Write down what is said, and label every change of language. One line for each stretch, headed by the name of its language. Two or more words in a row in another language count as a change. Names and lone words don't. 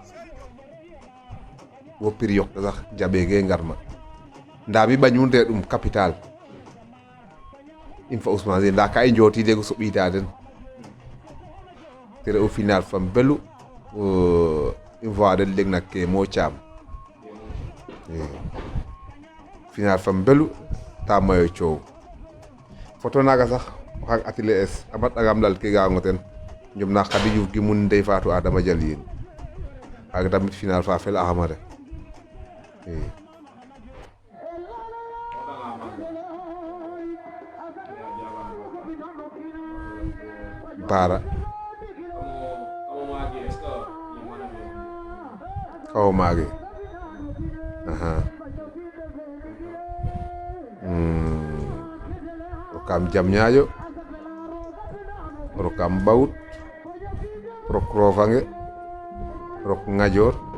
Serer: wo pir yok sax jaɓege ngarma nda mi ɓañunte ɗum capital in fa Ousmane nda ka i njotidego soɓida den te re'u final fam belu i voix den leng nak ke mo caam final fam belu ta mayo coow photo naga sax oxang atelier es a matɗangam lal ke ga ngo ten njom na Khady Diouf gi mun Ndeye Fatou Adama Dial yin xaga tamit final fa fel axama ref Bara kawo mage rokam Diamniadio rokam Bawut rok Rofange rok Ngadior